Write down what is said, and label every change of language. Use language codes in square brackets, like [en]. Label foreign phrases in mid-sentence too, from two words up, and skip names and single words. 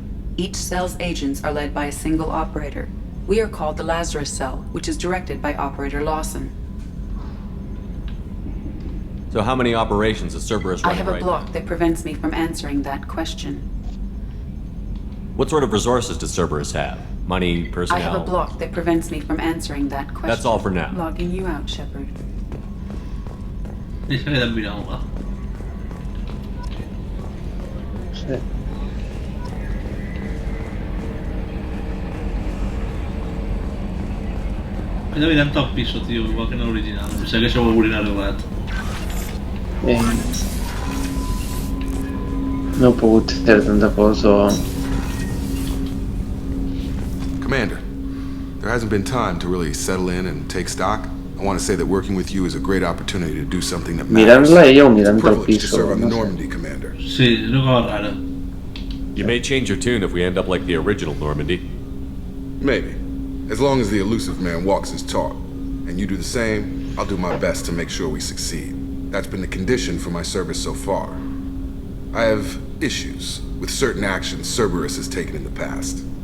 [en] Each cell's agents are led by a single operator. We are called the Lazarus Cell, which is directed by Operator Lawson. So So how many operations is Cerberus I running have a right block that prevents me from answering that question. What sort of resources does Cerberus have? Money, personnel? I have a block that prevents me from answering that question. That's all for now. Logging you out, Shepard. [es] Se quedan mirando. [ca] Sí. Queda mirant al piso, tio, igual que en l'original. Pensava que això ho haurien arreglat. No he pogut fer tanta cosa. [en] Commander, there hasn't been time to really settle in and take stock. I want to say that working with you is a great opportunity to do something that matters. [ca] Mirant-la ella o mirant [en] It's a [ca] el [en] privilege to [ca] piso? [en] serve on the [ca] No sé. [en] Normandy, Commander. [ca] Sí, és una cosa rara. [en] You may change your tune if we end up like the original Normandy. Maybe. As long as the elusive man walks his talk. And you do the same, I'll do my best to make sure we succeed. That's been the condition for my service so far. I have issues with certain actions Cerberus has taken in the past.